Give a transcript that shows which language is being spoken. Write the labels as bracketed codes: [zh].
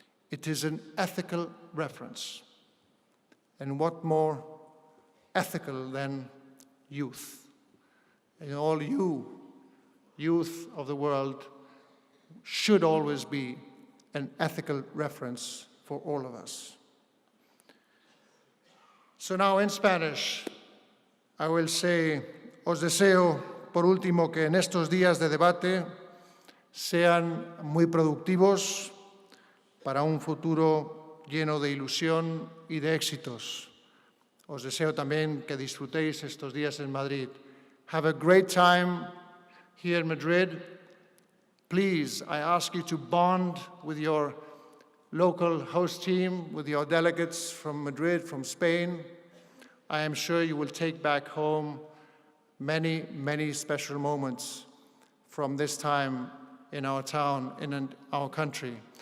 [en] It is an ethical reference. And what more ethical than youth? And all you, youth of the world, should always be an ethical reference for all of us. So now in Spanish, I will say, [es] os deseo, por último, que en estos días de debate sean muy productivos para un futuro lleno de ilusión y de éxitos. Os deseo también que disfrutéis estos días en Madrid. [en] Have a great time here in Madrid. Please, I ask you to bond with your local host team, with your delegates from Madrid, from Spain. I am sure you will take back home many, many special moments from this time in our town, in our country.